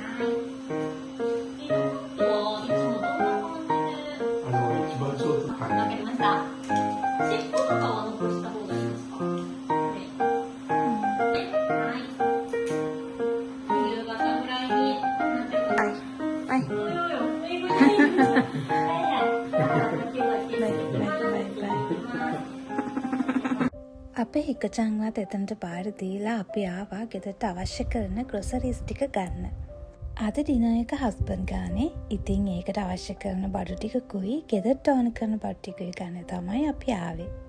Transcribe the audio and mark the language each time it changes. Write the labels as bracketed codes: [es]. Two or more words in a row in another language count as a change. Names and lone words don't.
[ja] 一番ちょっとはい。わかりました。尻尾とかは残した方がいいですか？はい。夕方ぐらいになってください。はい。 [si] අපේ හිකචංවත් එතනට බාර දීලා අපි ආවා ගෙදරට අවශ්‍ය කරන ග්‍රොසරිස් ටික ගන්න. අද ඩිනර් එක හස්බන්ඩ් ගානේ. ඉතින් ඒකට අවශ්‍ය කරන බඩු ටිකකුයි ගෙදරට ඕන කරන බඩු ටිකකුයි ගන්න තමයි අපි ආවේ.